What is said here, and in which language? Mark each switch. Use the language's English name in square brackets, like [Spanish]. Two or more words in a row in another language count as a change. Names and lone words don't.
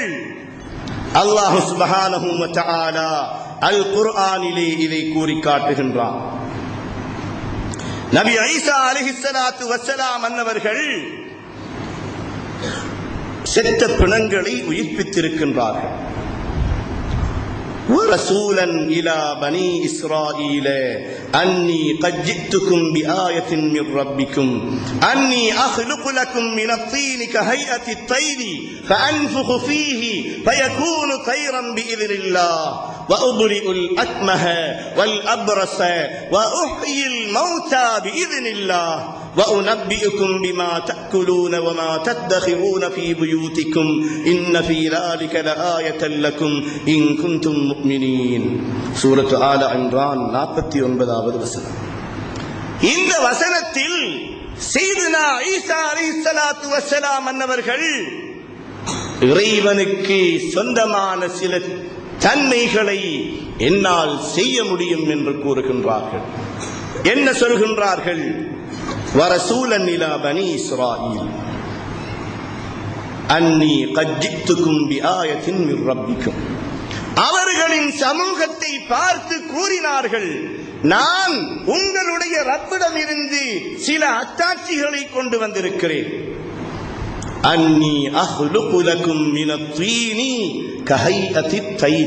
[Tamil] அல்லாஹ் [Arabic] سبحانه وتعالى [Tamil] அல் குர்ஆனிலே இதை கூறி காட்டுகின்றான். நபி ஈசா [Arabic] عليه الصلاة والسلام [Tamil] அன்னவர்கள் செத்த பிணங்களை உயிர்ப்பித்திருக்கின்றார்கள். [Arabic] ورسولا إلى بني إسرائيل أني قد جئتكم بآية من ربكم أني أخلق لكم من الطين كهيئة الطير فأنفخ فيه فيكون طيرا بإذن الله وأبرئ الأكمه والأبرص وأحيي الموتى بإذن الله وأنبئكم بما تأكلون وما تدخرون في بيوتكم إن في ذلك لآية لكم إن كنتم مؤمنين. [Tamil] சூரத்து ஆல இம்ரான் 49வது வசனம். இந்த வசனத்தில் சையதுனா ஈசா [Arabic] عليه الصلاة والسلام [Tamil] அன்னவர்கள் இறைவனுக்கு சொந்தமான சில தன்மைகளை என்னால் செய்ய முடியும் என்று கூறுகின்றார்கள். என்ன சொல்கின்றார்கள்? [Arabic] ورسولا إلى بني إسرائيل أني قد جئتكم بآية من ربكم. [Tamil] அவர்களின் சமூகத்தை பார்த்து கூறினார்கள், நான் உங்களுடைய ரப்பிடமிருந்து சில அத்தாட்சிகளை கொண்டு வந்திருக்கிறேன். [Arabic] أني أخلق لكم من الطين كهيئة الطير.